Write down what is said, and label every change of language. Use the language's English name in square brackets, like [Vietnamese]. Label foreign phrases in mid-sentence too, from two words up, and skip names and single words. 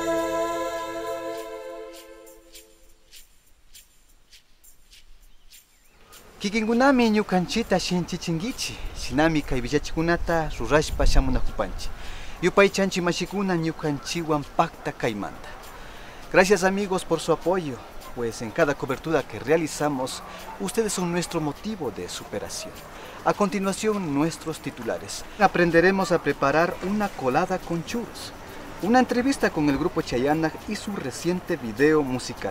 [Quechua] Kikinkunami ñukanchita shinchichinkichi, shinami kay villachikunata rurashpa shamunakupanchi. Yupaychanchi mashikuna ñukanchiwan pacta kaymanta. [Spanish] Gracias amigos por su apoyo, pues en cada cobertura que realizamos, ustedes son nuestro motivo de superación. A continuación, nuestros titulares. Aprenderemos a preparar una colada con churros, una entrevista con el grupo Chayanaj y su reciente video musical.